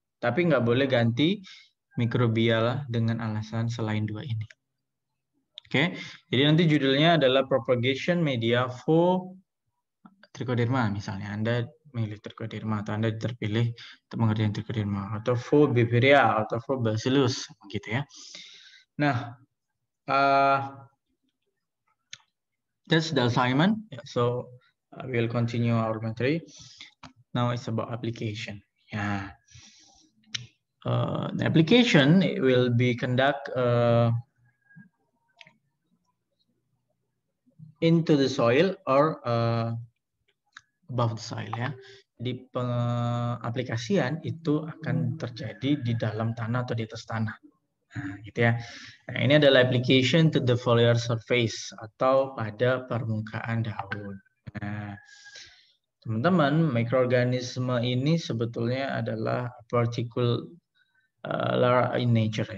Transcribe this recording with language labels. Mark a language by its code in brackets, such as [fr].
[id] Tapi nggak boleh ganti mikrobia dengan alasan selain 2 ini. Oke, jadi nanti judulnya adalah [en] Propagation Media for Trichoderma [id] misalnya. Anda milih trichoderma atau Anda terpilih untuk mengerjakan trichoderma atau for Beveria atau for Bacillus gitu ya. [en] Nah, that's the assignment. So we'll continue our material. Now it's about application. Yeah. The application will be conduct into the soil or above the soil ya. [id] Di pengaplikasian itu akan terjadi di dalam tanah atau di atas tanah. Nah, gitu ya. Nah, ini adalah [en] application to the foliar surface [id] atau pada permukaan daun. Nah, teman-teman, mikroorganisme ini sebetulnya adalah [en] particle in nature.